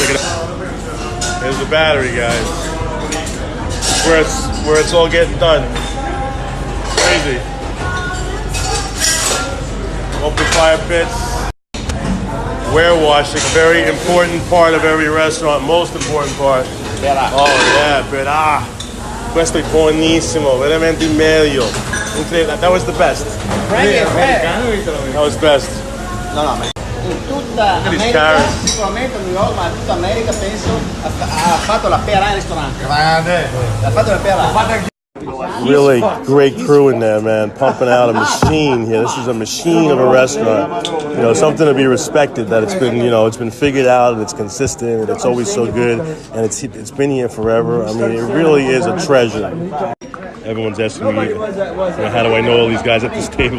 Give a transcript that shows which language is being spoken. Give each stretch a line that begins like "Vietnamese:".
English: Check it out. There's the battery, guys. Where it's all getting done. Crazy. Open fire pits. Ware washing, very important part of every restaurant. Most important part. Oh yeah, pera.
Italian: Questo è buonissimo, veramente meglio.
English: That was the best. That was best.
Italian: No, ma in tutta America, sicuramente New York, ma in tutta America penso ha fatto la pera in ristorante. Ha fatto la pera.
English: Really great crew in there, man. Pumping out a machine here. This is a machine of a restaurant. You know, something to be respected. That it's been, you know, it's been figured out and it's consistent and it's always so good and it's been here forever. I mean, it really is a treasure. Everyone's asking me, you know, how do I know all these guys at this table?